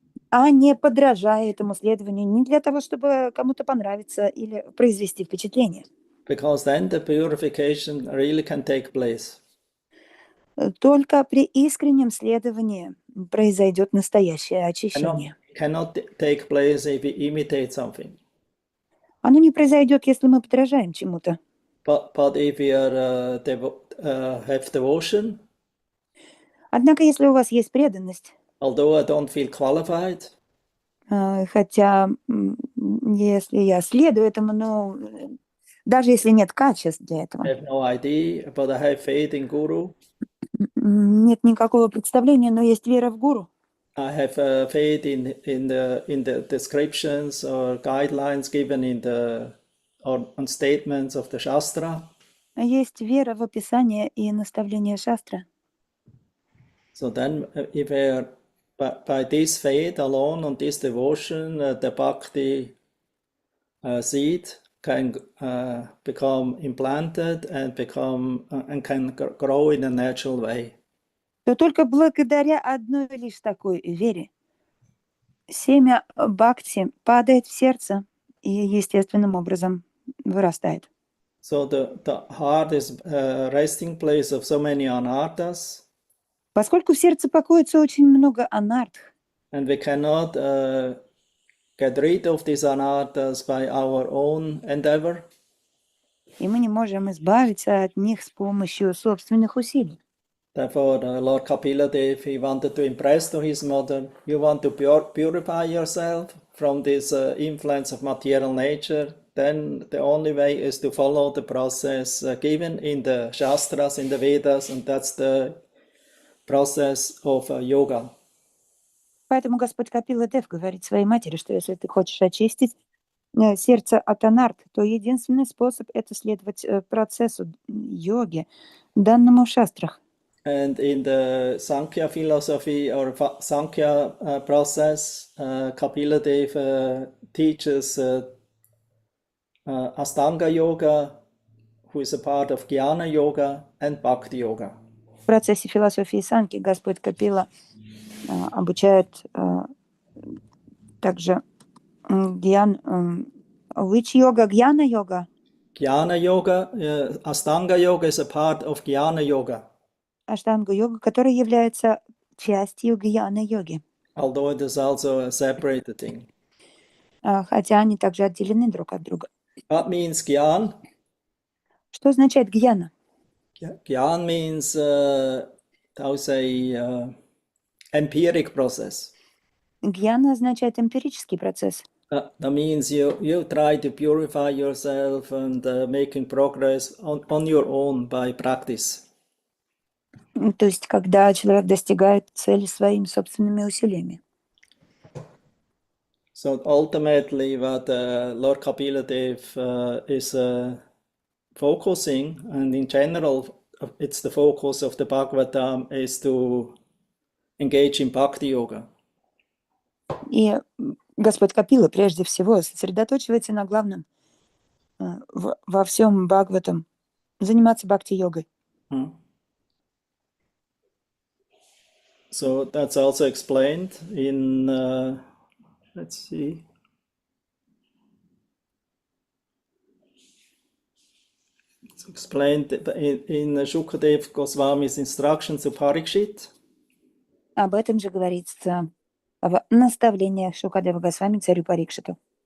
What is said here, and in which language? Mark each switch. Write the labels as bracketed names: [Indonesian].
[Russian] А не подражая этому следованию не для того, чтобы кому-то понравиться или произвести впечатление. [English] Because then the purification really can take place. [Russian] Только при искреннем следовании произойдет настоящее очищение. [English] Cannot take place if we imitate something. [Russian] Оно не произойдет, если мы подражаем чему-то. [English] But if we are have devotion, [Russian] Однако, если у вас есть преданность, [English] although I don't feel qualified, [Russian] хотя если я следую этому, но даже если нет качеств для этого, [English] I have no idea, but I have faith in Guru. [Russian] Нет никакого представления, но есть вера в гуру. [English] I have faith in the descriptions or guidelines given on statements of the Shastra. [Russian] Есть вера в описание и наставление шастра. [English] So then, if by this faith alone, on this devotion, the bhakti seed can become implanted and can grow in a natural way. [Russian] То только благодаря одной лишь такой вере семя бхакти падает в сердце и естественным образом вырастает. [English] So the heart is a resting place of so many anarthas. [Russian] Поскольку в сердце покоится очень много анартх, [English] And we cannot get rid of these anarthas by our own endeavor. [Russian] и мы не можем избавиться от них с помощью собственных усилий. [English] Therefore, Lord Kapila Dev, he wanted to impress to his mother, you want to purify yourself from this influence of material nature, then the only way is to follow the process given in the Shastras, in the Vedas, and that's the process of yoga. [Russian] Поэтому Господь Капила Дев говорит своей матери, что если ты хочешь очистить сердце от анарт, то единственный способ – это следовать процессу йоги, данному в шастрах. [English] And in the Sankhya philosophy or Sankhya process, Kapila Dev teaches Astanga yoga, who is a part of Jnana yoga and Bhakti yoga. [Russian] В процессе философии санки Господь Капила обучает также [English] which yoga? Jnana yoga? Jnana yoga, Astanga yoga is a part of Jnana yoga. [Russian] Аштангу йога, которая является частью гьяна йоги. [English] Although it is also a separated thing. [Russian] Хотя они также отделены друг от друга. [English] What means Gyan? [Russian] Что означает гьяна? [English] Gyan means, how say, empiric process. [Russian] Гьяна означает эмпирический процесс. [English] That means you try to purify yourself and making progress on your own by practice. [Russian] То есть, когда человек достигает цели своими собственными усилиями. [English] So ultimately, what Lord Kapila Dev is focusing, and in general, it's the focus of the Bhagavatam, is to engage in Bhakti yoga. [Russian] И Господь Капила прежде всего сосредоточивается на главном во всем Бхагаватам, заниматься бхакти-йогой. [English] So that's also explained in, let's see. It's explained in Shukadev Goswami's instructions to Parikshit. [Russian] Об этом же говорится в наставлениях Шукадева Госвами царю Парикшиту.